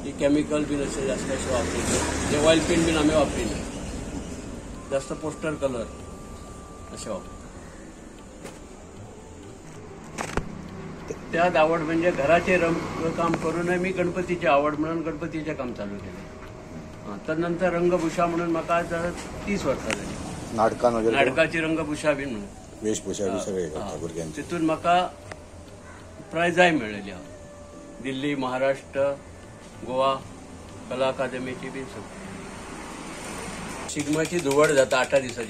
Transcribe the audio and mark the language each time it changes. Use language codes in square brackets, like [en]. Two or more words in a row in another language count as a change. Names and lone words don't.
[mr] की केमिकल बीन असे जास्त असे वापरले. जे [en] oil paint [mr] बीन आम्ही वापरिले. जास्त [en] poster colour [mr] असे वापरतात. त्यात आवड म्हणजे घराचे रंगकाम करून मी गणपतीची आवड म्हणून गणपतीचे काम चालू केले. [kok] तर नंतर रंगभूषा म्हणून म्हाका 30 वर्सां जाली. नाटकाची रंगभूषा बीन म्हणून वेशभूषा बी सगळे करता भुरग्यांची. तितून म्हाका प्रायजाय मेळिल्ली. दिल्ली, महाराष्ट्र, गोवा कला अकादमीची बी शिगम्याची धुवड जाता 8 दिसाची.